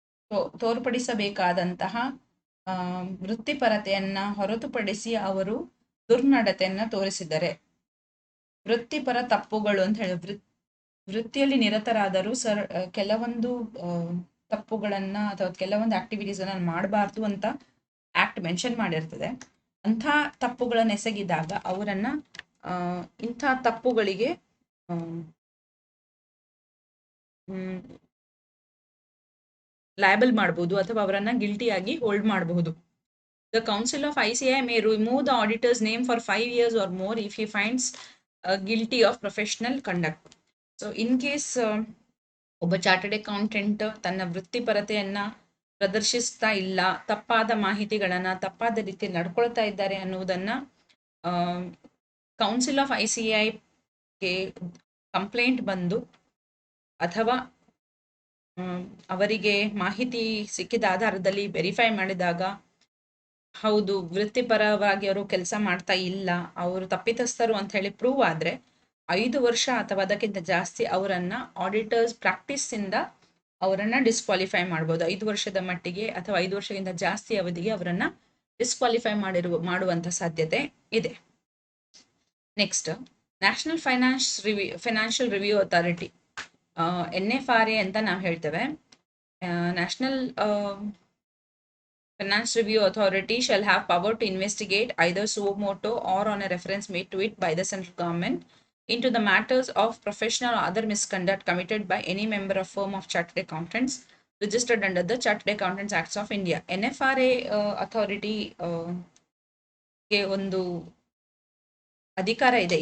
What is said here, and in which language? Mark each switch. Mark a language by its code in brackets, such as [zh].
[kn] ತೋರ್ಪಡಿಸಬೇಕಾದಂತಹ ವೃತ್ತಿಪರತೆಯನ್ನ ಹೊರತುಪಡಿಸಿ ಅವರು ದುರ್ನಡತೆಯನ್ನ ತೋರಿಸಿದರೆ, ವೃತ್ತಿಪರ ತಪ್ಪುಗಳು ಅಂತ ಹೇಳಿ ವೃತ್ತಿಯಲ್ಲಿ ನಿರತರಾದರೂ ಕೆಲವೊಂದು ತಪ್ಪುಗಳನ್ನ ಅಥವಾ ಕೆಲವೊಂದು ಆಕ್ಟಿವಿಟೀಸ್ ಅನ್ನ ಮಾಡಬಾರ್ದು ಅಂತ ಆಕ್ಟ್ ಮೆನ್ಷನ್ ಮಾಡಿರ್ತದೆ. ಅಂಥ ತಪ್ಪುಗಳನ್ನ ಎಸಗಿದಾಗ ಅವರನ್ನ ಇಂಥ ತಪ್ಪುಗಳಿಗೆ ಲಯಬಲ್ ಮಾಡಬಹುದು ಅಥವಾ ಅವರನ್ನ ಗಿಲ್ಟಿಯಾಗಿ ಹೋಲ್ಡ್ ಮಾಡಬಹುದು. [en] The Council of ICAI may remove the auditor's name for 5 years or more if he finds guilty of professional conduct. So in case [kn] ಒಬ್ಬ ಚಾರ್ಟರ್ಡ್ ಅಕೌಂಟೆಂಟ್ ತನ್ನ ವೃತ್ತಿಪರತೆಯನ್ನ ಪ್ರದರ್ಶಿಸ್ತಾ ಇಲ್ಲ, ತಪ್ಪಾದ ಮಾಹಿತಿಗಳನ್ನ ತಪ್ಪಾದ ರೀತಿಯಲ್ಲಿ ನಡ್ಕೊಳ್ತಾ ಇದ್ದಾರೆ ಅನ್ನುವುದನ್ನ ಕೌನ್ಸಿಲ್ ಆಫ್ ICAIಗೆ ಕಂಪ್ಲೇಂಟ್ ಬಂದು ಅಥವಾ ಅವರಿಗೆ ಮಾಹಿತಿ ಸಿಕ್ಕಿದ ಆಧಾರದಲ್ಲಿ ವೆರಿಫೈ ಮಾಡಿದಾಗ ಹೌದು ವೃತ್ತಿಪರವಾಗಿ ಅವರು ಕೆಲಸ ಮಾಡ್ತಾ ಇಲ್ಲ, ಅವರು ತಪ್ಪಿತಸ್ಥರು ಅಂತ ಹೇಳಿ ಪ್ರೂವ್ ಆದ್ರೆ 5 ವರ್ಷ ಅಥವಾ ಅದಕ್ಕಿಂತ ಜಾಸ್ತಿ ಅವರನ್ನ ಆಡಿಟರ್ಸ್ ಪ್ರಾಕ್ಟೀಸ್ ಇಂದ ಅವರನ್ನ ಡಿಸ್ಕ್ವಾಲಿಫೈ ಮಾಡಬಹುದು. 5 ವರ್ಷದ ಮಟ್ಟಿಗೆ ಅಥವಾ 5 ವರ್ಷಕ್ಕಿಂತ ಜಾಸ್ತಿ ಅವಧಿಗೆ ಅವರನ್ನ ಡಿಸ್ಕ್ವಾಲಿಫೈ ಮಾಡುವಂತ ಸಾಧ್ಯತೆ ಇದೆ. Next, national financial review authority, NFRA ಅಂತ ನಾವು ಹೇಳ್ತೇವೆ. [en] National Finance Review Authority shall have power to investigate either suo motu or on a reference made to it by the central government into the matters of professional or other misconduct committed by any member of firm of chartered accountants registered under the Chartered Accountants Acts of India. [kn] NFRA authority ಗೆ ಒಂದು ಅಧಿಕಾರ ಇದೆ.